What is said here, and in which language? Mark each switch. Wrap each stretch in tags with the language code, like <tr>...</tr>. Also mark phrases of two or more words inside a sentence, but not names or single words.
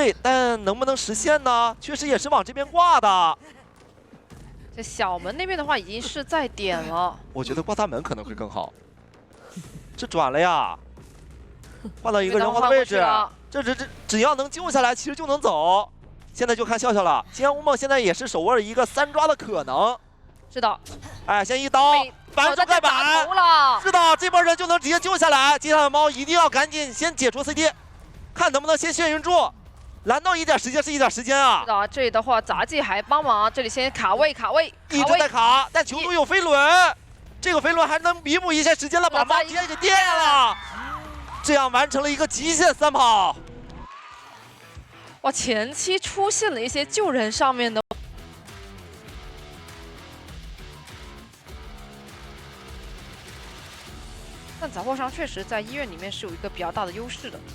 <zh>對，但能不能實現呢？確實也是往這邊掛的。這小門那邊的話，已經是在點了。我覺得掛大門可能會更好。這轉了呀，換到一個人皇的位置，這只要能救下來，其實就能走。現在就看笑笑了，西安烏夢現在也是手握一個3抓的可能。是的，哎，先一刀反手蓋板，是的，這波人就能直接救下來。接下來的貓一定要趕緊先解除 CD， 看能不能先眩暈住，攔到一點時間是一點時間啊。是的，這裡的話雜技還幫忙，這裡先卡位，一直在卡，但囚徒有飛輪，這個飛輪還能彌補一些時間了，把貓直接給電了，這樣完成了一個極限3跑。哇，前期出現了一些救人上面的，但雜貨商確實在醫院裡面是有一個比較大的優勢的。</zh>